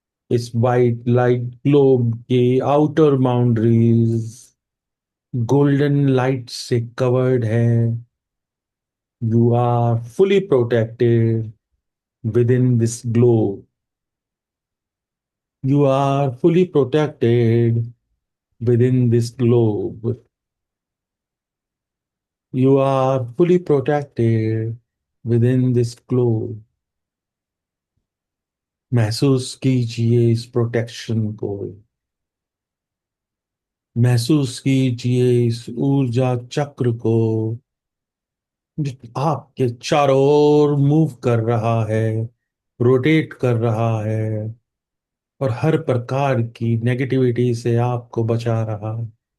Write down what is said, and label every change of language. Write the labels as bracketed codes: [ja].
[en] इस white light globe के outer boundaries golden light से कवर्ड है। You are fully protected within this globe. You are fully protected within this globe. You are fully protected within this globe. [hi] महसूस कीजिए इस protection को। महसूस कीजिए इस ऊर्जा चक्र को जो आपके चारों ओर मूव कर रहा है, रोटेट कर रहा है और हर प्रकार की नेगेटिविटी से आपको बचा रहा है।